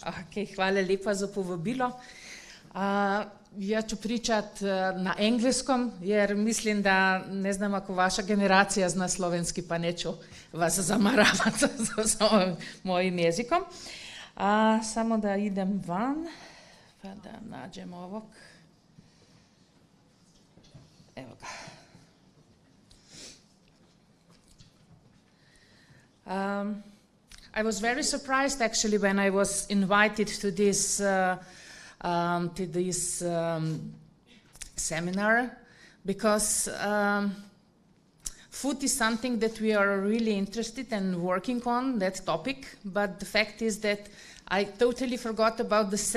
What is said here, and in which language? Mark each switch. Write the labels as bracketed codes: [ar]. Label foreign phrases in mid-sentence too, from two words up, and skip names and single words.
[sr] Ok, hvala lepa za povabilo. Ja ću pričati na engleskom, jer mislim da, ne znam, ako vaša generacija zna slovenski, pa neću vas zamaravati s mojim jezikom. Samo da idem van, pa da nađem ovog. Evo ga. [en] I was very surprised actually when I was invited to this seminar, because food is something that we are really interested in working on, that topic, but the fact is that I totally forgot about the